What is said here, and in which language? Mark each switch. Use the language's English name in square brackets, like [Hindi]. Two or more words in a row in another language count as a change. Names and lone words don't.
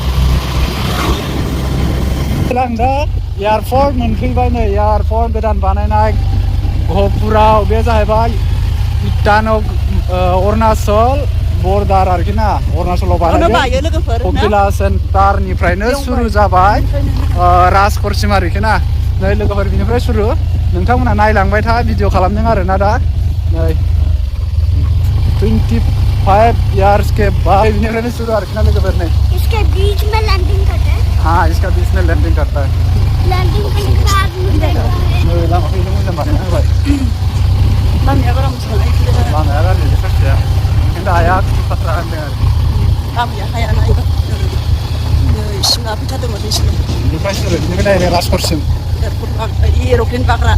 [Bodo] आं दा एयारपर्ट मोनफैबाय नै एयारपर्ट गोदान बानायनाय गहपुराव बे जाहैबाय इटानग अरुणाचल बर्डार आरोखि ना अरुणाचलाव बानायदों ककिला सेन्टारनिफ्रायनो सुरु जाबाय राजकरसिम आरोखि ना नै लोगोफोर बिनिफ्राय सुरु नोंथांमोना नायलांबाय था भिडिअ खालामदों आरोना दा नै 25 इयार्स [Hindi] के बाद [Bodo] बिनिफ्रायनो सुरु आरोखि ना लोगोफोर नै [Hindi] इसके बीच में लैंडिंग करता है हाँ इसका बीच में लैंडिंग करता है लैंडिंग करने के बाद [Bodo] नै लामाखौ एसे मोजां बानायना होबाय लामाया बारा मोजां नङा लामाया गाज्रि ससेया खिन्थु हाया बाथ्रा होनदों आरो लामाया हायाना सिमा फैथारदोंमोन बिसिनो बेनिफ्राय सुरु बिनिफ्राय डाइरेक्ट राजकरसिम एर'प्लेन बाग्रा